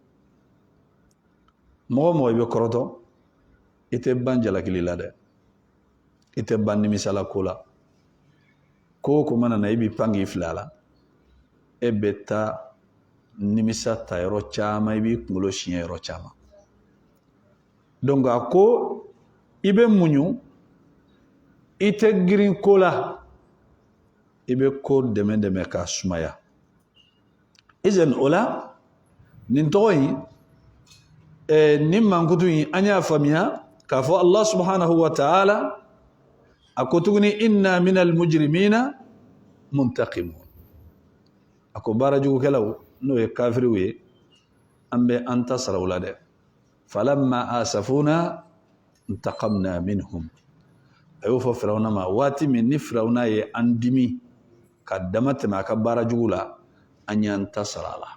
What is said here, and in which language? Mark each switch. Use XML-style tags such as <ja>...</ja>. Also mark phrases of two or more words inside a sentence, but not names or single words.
<bm>mɔgɔ mɔgɔ i bɛ kɔrɔtɔ i tɛ ban jalakili la dɛ i tɛ ban nimisala ko la ko ko mana na i b'i pan k'i fili a la e bɛ taa nimisa ta yɔrɔ caman i b'i kunkolo siɲɛ yɔrɔ caman donc a ko i bɛ muɲu i tɛ girin ko la i bɛ ko dɛmɛ dɛmɛ k'a sumaya izan o la nin tɔgɔ in nin mankutu in an y'a faamuya k'a fɔ</bm> <ar>الله سبحانه وتعالى</ar> <bm>a ko tuguni</bm> <ar>إنا من المجرمين منتقمون</ar> <bm>a ko baara jugukɛlaw n'o ye kafiriw ye an bɛ an ta sara u la dɛ</bm> <ar>فلما آسفونا انتقمنا منهم</ar> <bm>a y'o fɔ firawuna ma waati min ni firawuna ye an dimi ka dama tɛmɛ a ka baara jugu la an y'an ta sara a la</bm>